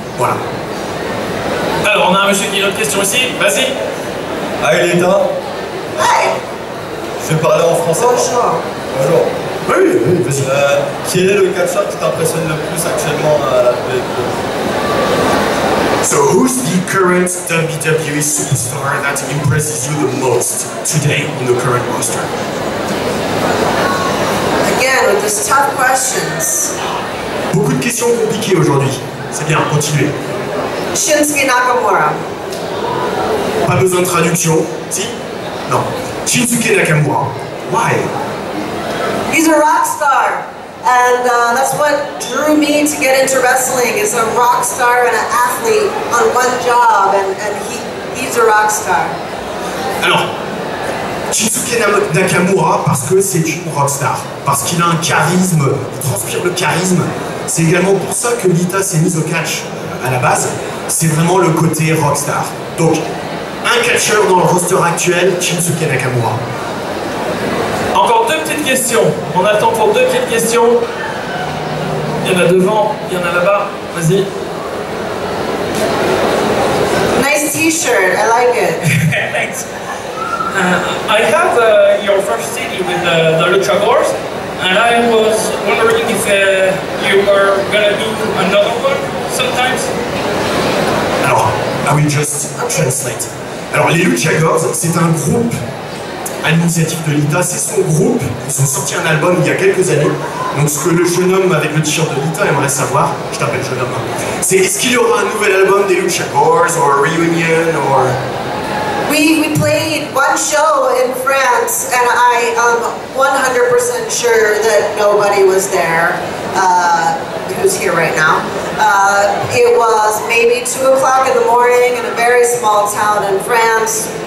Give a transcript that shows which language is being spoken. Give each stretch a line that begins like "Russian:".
French: Voilà. Alors, on a un monsieur qui a une autre question ici, vas-y.
English: Hi Lita. Hi.
French: Je vais parler en français. Bonjour. Bonjour. Oui, vas-y. Quel est le catcheur qui t'impressionne le plus actuellement à la WWE?
English: So who's the current WWE superstar that impresses you the most today in the current roster? Again, with these tough questions.
French: Beaucoup de questions compliquées aujourd'hui. C'est bien, continuez. Shinsuke Nakamura. Pas besoin de traduction. Si? Non. Shinsuke Nakamura.
English: Why? He's a rock star. And that's what drew me to get into wrestling, is a rock star and an athlete on one job, and he's a rock star.
French: Alors, Shinsuke Nakamura, parce que c'est une rockstar, parce qu'il a un charisme, il transpire le charisme. C'est également pour ça que Lita s'est mise au catch à la base. C'est vraiment le côté rockstar. Donc, un catcheur dans le roster actuel, Shinsuke Nakamura. Encore deux petites questions. On a le temps pour deux petites questions. Il y en a devant, il y en a là-bas. Vas-y.
English: Nice t-shirt, I like it. Thanks. I have your first CD with the Luchadors, And I was wondering if you were gonna do another one sometimes. Alors, I will just translate.
French: Alors, les Lucha Girls, c'est un groupe à l'initiative de Lita, c'est son groupe. Ils ont sorti un album il y a quelques années. Donc, ce que le jeune homme avec le t-shirt de Lita aimerait savoir, je t'appelle jeune homme, c'est est-ce qu'il y aura un nouvel album des Lucha Girls, ou
English: a reunion, or... We played one show in France, and I am 100% sure that nobody was there who's here right now. It was maybe 2 o'clock in the morning in a very small town in France.